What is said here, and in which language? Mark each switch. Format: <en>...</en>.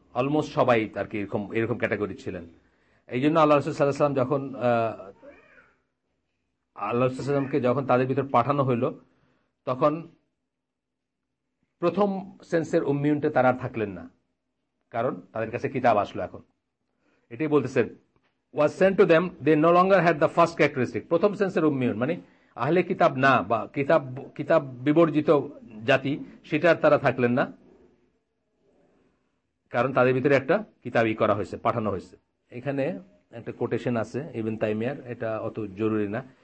<bn>Almost সবাই আর কি এরকম ক্যাটাগরি ছিলেন। এই জন্য আল্লাহ রাসূল সাল্লাল্লাহু আলাইহি ওয়াসাল্লাম যখন আল্লাহ রাসূল সাল্লাল্লাহু আলাইহি ওয়াসাল্লামকে যখন তাদের ভিতর পাঠানো হইল, তখন প্রথম সেন্সের উম্মিয়নটা তারা আর থাকলেন না, কারণ তাদের কাছে কিতাব আসলো। এখন এটাই বলতেছেন,</bn> <en>was sent to them, they no longer had the first characteristic.</en> <bn>প্রথম সেন্সের উম্মিয়ন মানে আহলে কিতাব না, বা কিতাব বিবর্জিত জাতি, সেটা আর তারা থাকলেন না, কারণ তাদের ভিতরে একটা কিতাবই করা হয়েছে, পাঠানো হয়েছে। এখানে একটা কোটেশন আছে ইবনে তাইমিয়ার, এটা অত জরুরি না।</bn>